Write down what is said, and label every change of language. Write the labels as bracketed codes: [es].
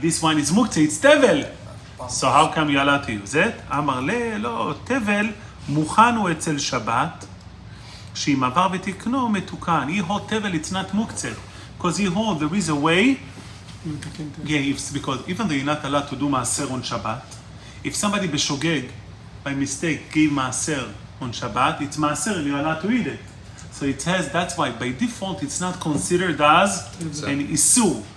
[en] This wine is muktzeh, it's tevel. So how come you allowed to use it? [he] אמר לי, לא, tevel מוכן הוא אצל שבת, שאם עבר ותקנו מתוקן. [en] He hold tevel, it's not muktzeh. Because he hold, there is a way. Yeah, because even though you're not allowed to do maaser on Shabbat, if somebody b'shogeg, by mistake, gave maaser on Shabbat, it's maaser and you're allowed to eat it. So it says, that's why, by default, it's not considered as an isur.